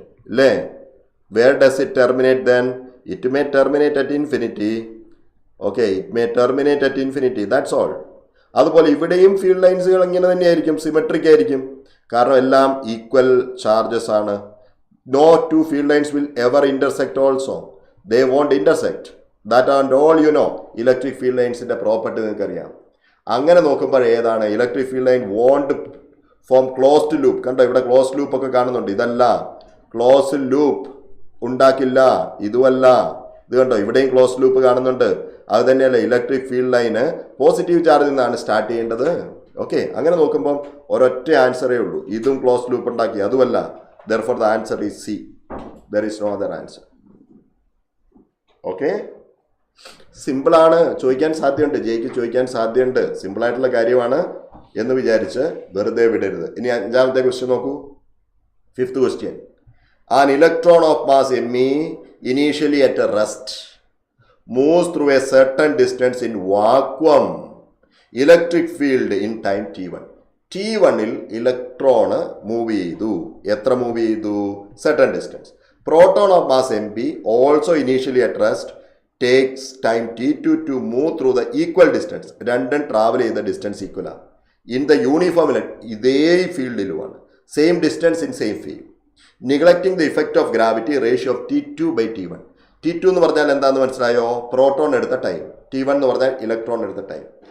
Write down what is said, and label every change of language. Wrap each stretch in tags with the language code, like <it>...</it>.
<ml>അല്ലേ?</ml> <en>where does it terminate then? It may terminate at infinity. Okay, it may terminate at infinity. That's all.</en> <ml>അതുപോലെ ഇവിടെയും field ലൈൻസുകൾ ഇങ്ങനെ തന്നെയായിരിക്കും, symmetric ആയിരിക്കും. കാരണം എല്ലാം ഈക്വൽ ചാർജസ് ആണ്.</ml> <en>no two field lines will ever intersect also. They won't intersect. That and all you know.</en> <ml>Electric field ലൈൻസിന്റെ property നിങ്ങൾക്കറിയാം. അങ്ങനെ നോക്കുമ്പോൾ ഏതാണ്?</ml> <en>Electric field line won't form closed loop.</en> <ml>കണ്ടോ, ഇവിടെ ക്ലോസ്ഡ് ലൂപ്പ് ഒക്കെ കാണുന്നുണ്ട്. ഇതല്ല, ക്ലോസ്ഡ് ലൂപ്പ് ഉണ്ടാക്കില്ല. ഇതുമല്ല, ഇത് കണ്ടോ, ഇവിടെയും ക്ലോസ്ഡ് ലൂപ്പ് കാണുന്നുണ്ട്. അത് തന്നെയല്ല, ഇലക്ട്രിക് ഫീൽഡ് ലൈന് പോസിറ്റീവ് ചാർജിൽ നിന്നാണ് സ്റ്റാർട്ട് ചെയ്യേണ്ടത്. ഓക്കെ, അങ്ങനെ നോക്കുമ്പം ഒരൊറ്റ ആൻസറേ ഉള്ളൂ. ഇതും ക്ലോസ്ഡ് ലൂപ്പ് ഉണ്ടാക്കി, അതുമല്ല.</ml> <en>therefore the answer is C. there is no other answer.</en> <ml>Okay, സിമ്പിളാണ്, ചോദിക്കാൻ സാധ്യതയുണ്ട്, ജെയ്ക്ക് ചോദിക്കാൻ സാധ്യതയുണ്ട്. സിമ്പിളായിട്ടുള്ള കാര്യമാണ് എന്ന് വിചാരിച്ച് വെറുതെ വിടരുത്. ഇനി 5ാമത്തെ ക്വസ്റ്റ്യൻ നോക്കൂ.</ml> <en>5th question. An electron of mass me initially at a rest moves through a certain distance in vacuum electric field in time t1.</en> <ml>t1ൽ electron move ചെയ്തു. എത്ര മൂവ് ചെയ്തു?</ml> <en>certain distance. Proton of mass mb also initially at rest takes time t2 to move through the equal distance.</en> <ml>രണ്ടും travel ചെയ്ത distance equal ആണ്. In the uniform ഇതേ ഫീൽഡിലുമാണ്.</ml> <en>Same distance in same field. Neglecting the effect of gravity ratio of t2/t1.</en> <ml>t2 എന്ന് പറഞ്ഞാൽ എന്താണെന്ന് മനസ്സിലായോ? Proton എടുത്ത time. t1 എന്ന് പറഞ്ഞാൽ ഇലക്ട്രോൺ എടുത്ത ടൈം.</ml>